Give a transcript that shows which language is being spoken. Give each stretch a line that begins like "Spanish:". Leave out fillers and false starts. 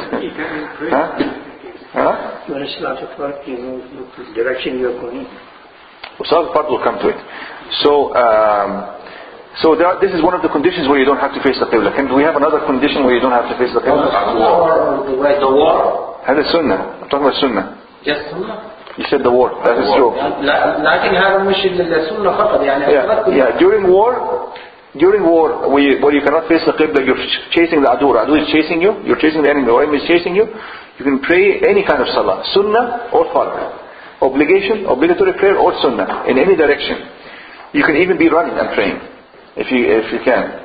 English: When it's not a part, you know the direction you're going. Salat part will come to it. So this is one of the conditions where you don't have to face the Qibla. Do we have another condition where you don't have to face the Qibla? The war.
Arabic: هذا sunnah.
English: I'm talking about sunnah. Just sunnah. You said the war. That is true.
Arabic: لكن هذا مش السنة فقط يعني.
English: Yeah. During war, where you cannot face the Qibla, you're chasing the adu. Adu is chasing you. You're chasing the enemy. The enemy is chasing you. You can pray any kind of salah, sunnah or fard. Obligatory prayer or sunnah, in any direction. You can even be running and praying, if you can.